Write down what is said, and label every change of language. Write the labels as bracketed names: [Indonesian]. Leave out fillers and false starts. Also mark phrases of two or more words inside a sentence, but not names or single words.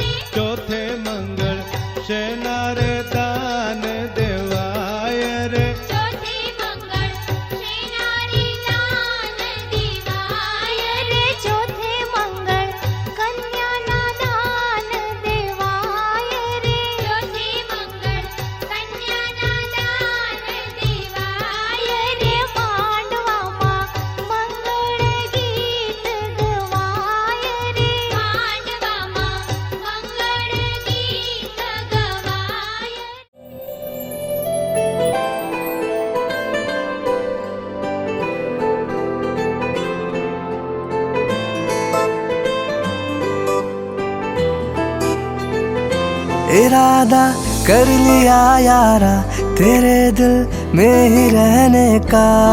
[Gujarati] ચોથે મંગલ શેનારે દાન દેવાય રે ચોથે મંગલ શેનારી દાન દેવાય રે ચોથે મંગલ કન્યા ના દાન દેવાય રે ચોથે મંગલ કન્યા ના દાન દેવાય રે માંડવા માં મંગલ ગીત ગવાય રે માંડવા માં મંગલ ગીત ગવાય [Hindi] इरादा कर लिया यारा तेरे दिल में ही रहने का